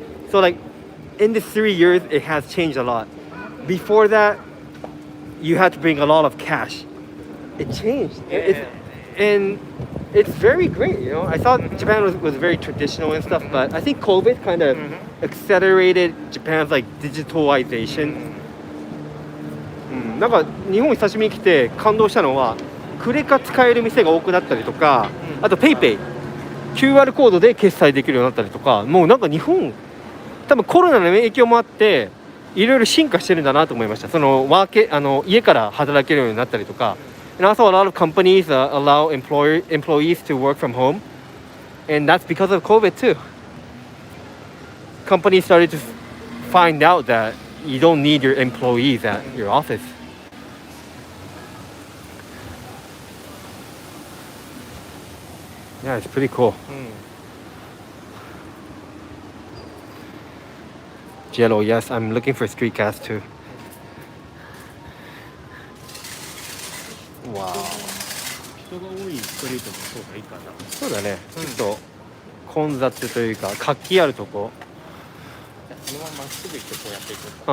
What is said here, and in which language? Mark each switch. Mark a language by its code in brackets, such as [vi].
[en] So like in the 3 years, it has changed a lot. Before that, you had to bring a lot of cash. It changed, and it's very great. You know, I thought Japan was very traditional and stuff, but I think COVID kind of accelerated Japan's like digitalization. [ja] なんか日本久しぶりに来て感動したのはクレカ使える店が多くなったりとか、あと PayPay、QR コードで決済できるようになったりとか、もうなんか日本多分コロナの影響もあっていろいろ進化してるんだなと思いました。その家から働けるようになったりとか。 [en] And also a lot of companies allow employees to work from home, and that's because of COVID too. Companies started to find out that you don't need your employees at your office. Yeah, it's pretty cool. Jello, yes, I'm looking for street gas too. Wow. [ja] 人が多いストリートの方がいいかな。そうだね。ちょっと混雑というか活気あるとこ。そのまままっすぐ行ってこうやっていこうか。